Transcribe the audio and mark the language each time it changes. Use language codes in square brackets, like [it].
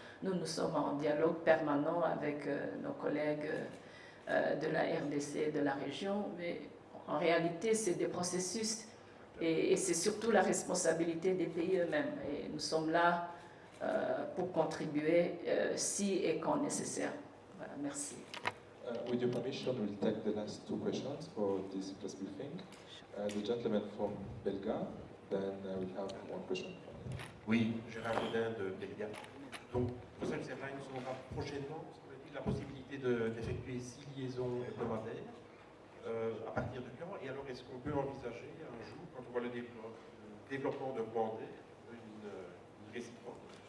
[fr] Nous sommes en dialogue permanent avec nos collègues de la RDC et de la région, mais en réalité, c'est des processus et c'est surtout la responsabilité des pays eux-mêmes. Et nous sommes là pour contribuer si et quand nécessaire. Voilà, merci. [en] With your permission, we'll take the last two questions for this press briefing. The gentleman from Belga, then we have one question from you. [fr] Oui, Gérard Godin de Belga. Donc, Bruxelles Airlines aura prochainement, semble-t-il, la possibilité d'effectuer 6 liaisons hebdomadaires. À partir de quand? Et alors, est-ce qu'on peut envisager un jour, quand on voit le développement de Rwandais, une réciproque?